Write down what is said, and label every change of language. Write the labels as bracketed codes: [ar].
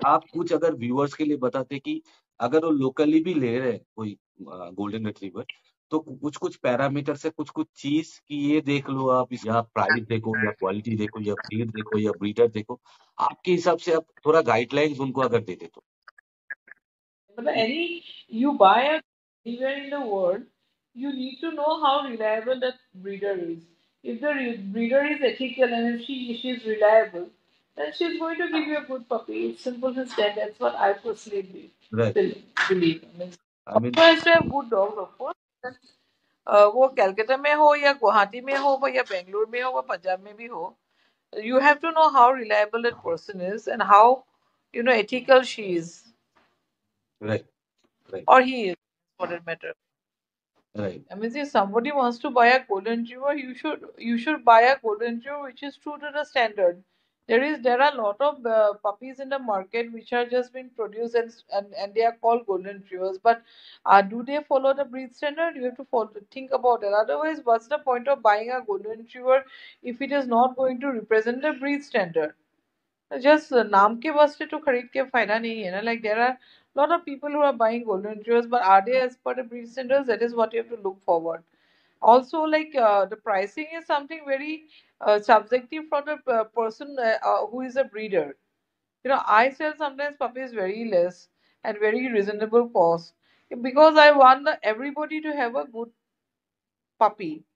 [hi] आप कुछ अगर व्यूअर्स के लिए बताते कि अगर वो लोकली भी ले रहे हैं कोई गोल्डन रिट्रीवर, तो कुछ कुछ पैरामीटर से कुछ कुछ चीज की ये देख लो आप, या प्राइस देखो या क्वालिटी देखो या ब्रीड देखो या ब्रीडर देखो, आपके हिसाब से आप थोड़ा गाइडलाइंस उनको अगर दे दे तो। [en] But any you buy a anywhere in the world, you need to know how reliable that breeder is. If the breeder is ethical and if she's reliable, then she's going to give you a good puppy. It's simple as that. That's what I personally [hi] right. [en] believe. I mean, I mean, also has to have good dogs, of course. [hi] वो कलकत्ता में हो या गुवाहाटी में हो या बेंगलुरु में हो या पंजाब में भी हो, [en] you have to know how reliable that person is and how ethical she is [hi] right, right, [en] or he is for that matter. [hi] Right. [en] I mean, if somebody wants to buy a golden retriever, you should buy a golden retriever which is true to the standard. There are a lot of puppies in the market which are just being produced and they are called golden retrievers. But do they follow the breed standard? You have to think about it. Otherwise, what's the point of buying a golden retriever if it is not going to represent the breed standard? [hi] Just नाम के वास्ते तो खरीद के फायदा नहीं है ना. [en] Like there are a lot of people who are buying golden retrievers, but are they as per the breed standards? That is what you have to look forward. Also, like the pricing is something very subjective for the person who is a breeder. I sell sometimes puppies very less at very reasonable cost because I want everybody to have a good puppy.